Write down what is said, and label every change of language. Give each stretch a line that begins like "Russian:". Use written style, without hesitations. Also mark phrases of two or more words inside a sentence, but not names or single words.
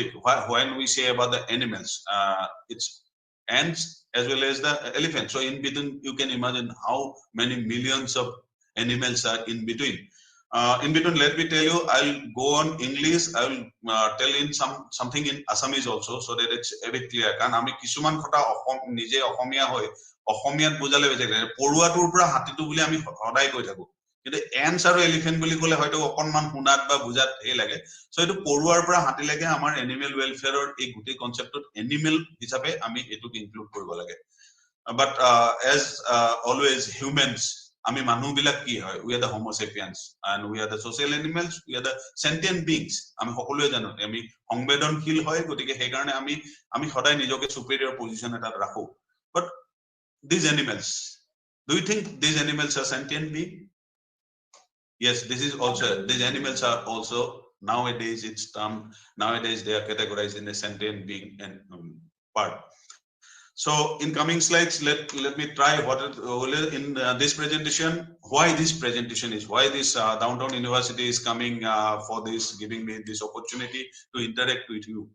English: When we say about the animals, it's ants as well as the elephants. So in between, you can imagine how many millions of animals are in between. In between, let me tell you, I'll go on English. I'll tell in something in Assamese also, so that it's a bit clear.
Assamese: Because আমি কিছুমান কথা নিজে অসমীয়া হয় অসমীয়াত বুজালে বেজে পৰুৱাটোৰ পৰা হাতীটো বুলি আমি সদায় কৈ থাকো, কিন্তু এন্স আৰু এলিফেন্ট বুলি ক'লে হয়তো অকনমান শুনাত বা বুজাত এই লাগে। সো এইটো পৰুৱাৰ পৰা হাতী লাগে আমাৰ
English: animal welfare
Assamese: এই গোটেই কনসেপ্টত এনিমেল হিচাপে আমি এটোক ইনক্লুড কৰিব লাগে।
English: but as always humans,
Assamese: আমি মানুহ বিলাক কি হয়,
English: we are the homo sapiens and we are the social animals, we are the sentient beings.
Assamese: আমি সকলোৱে জানো আমি সংবেদনশীল হয়, গতিকে সেই কাৰণে আমি সদায় নিজকে
English: superior position
Assamese: এটাত ৰাখো।
English: বাট these animals, do you think these animals are sentient being? Yes, this is also, these animals are also nowadays nowadays they are categorized in a sentient being and part. So in coming slides, let me try what in this presentation, why this presentation is, why this Downtown University is coming for this, giving me this opportunity to interact with you.